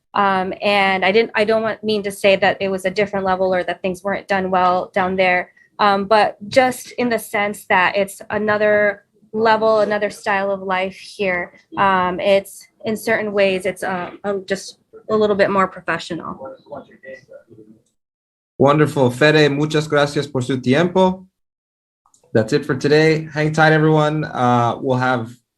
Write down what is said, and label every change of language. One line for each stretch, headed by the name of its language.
English: And I don't mean to say that it was a different level or that things weren't done well down there, but just in the sense that it's another level, another style of life here. It's in certain ways, it's just a little bit more professional. Wonderful.
Spanish: Fede, muchas gracias por su tiempo.
English: That's it for today. Hang tight, everyone. We'll have